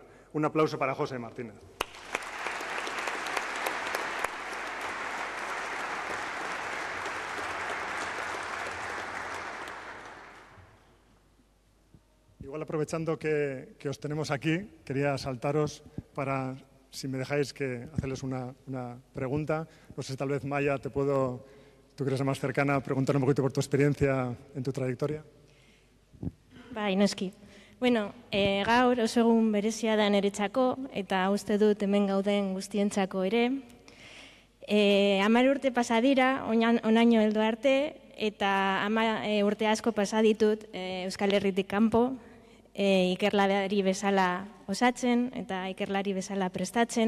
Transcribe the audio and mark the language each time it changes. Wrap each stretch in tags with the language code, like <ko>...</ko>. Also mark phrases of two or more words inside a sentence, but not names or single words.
<es>Un aplauso para José Martínez. Igual aprovechando que os tenemos aquí, quería saltaros para, si me dejáis, hacerles una pregunta. No sé si tal vez, Maya, tú que eres la más cercana, preguntar un poquito por tu experiencia en tu trayectoria.</es> <eu>Bai, noski. Bueno, gaur oso egun berezia da niretzako eta uste dut hemen gauden guztientzako ere. 10 urte pasa dira, onaino heldu arte, eta 10 urte asko pasa ditut Euskal Herritik kanpo, ikerlari bezala osatzen eta ikerlari bezala prestatzen.</eu>